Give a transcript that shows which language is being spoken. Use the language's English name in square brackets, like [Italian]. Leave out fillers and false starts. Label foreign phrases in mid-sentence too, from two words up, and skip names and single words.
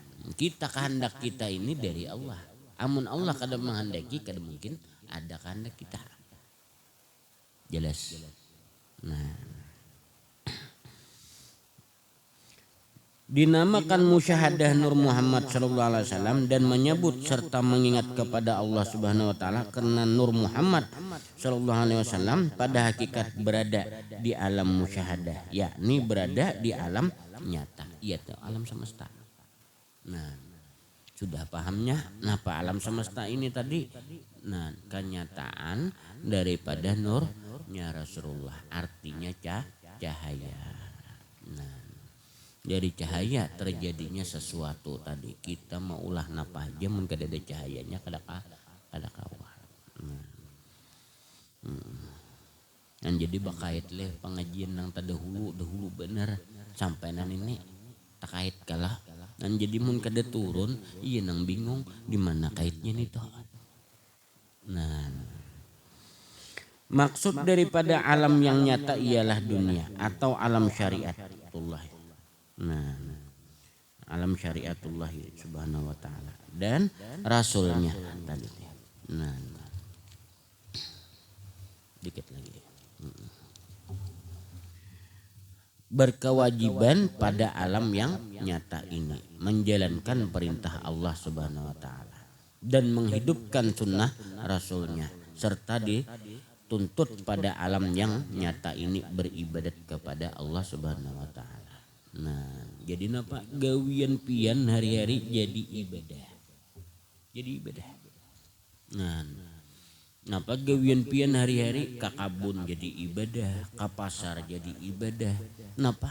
[Banjar] Kita kehendak kita ini dari Allah. Amun Allah kada menghendaki kada mungkin ada kehendak kita. [Indonesian] Jelas. Nah, dinamakan musyahadah Nur Muhammad [Arabic] صلى الله عليه وسلم [Indonesian] dan menyebut serta mengingat kepada Allah [Arabic] سبحانه وتعالى [Indonesian] karena Nur Muhammad [Arabic] صلى الله عليه وسلم [Indonesian] pada hakikat berada di alam musyahadah, yakni berada di alam nyata, yaitu alam semesta. [Banjar] Nah, sudah pahamnya napa alam semesta ini tadi? [Indonesian] Nah, kenyataan daripada nurnya Rasulullah, artinya cahaya. Nah, dari cahaya terjadinya sesuatu tadi. [Banjar] Kita mau ulah napa aja mun kada ada cahayanya kada kawah. Dan jadi bakait leh pengajian nang tadahulu bener sampai nan ini takait kalah. Dan jadi mun kada turun iya nang bingung di mana kaitnya nih toh. [Indonesian] Nah, maksud daripada alam yang nyata ialah dunia atau alam syariatullah. Nah, alam syariatullah [Arabic] سبحانه وتعالى [Indonesian] dan rasulnya tadi. Nah, dikit lagi. Berkewajiban pada alam yang nyata ini menjalankan perintah Allah [Arabic] سبحانه وتعالى [Indonesian] dan menghidupkan sunnah rasulnya serta dituntut pada alam yang nyata ini beribadat kepada Allah [Arabic] سبحانه وتعالى. [Banjar] Nah, jadi napa gawian pian hari-hari jadi ibadah. [Indonesian] Jadi ibadah. [Banjar] Nah, napa gawian pian hari-hari ka kabun jadi ibadah, ka pasar jadi ibadah. Napa?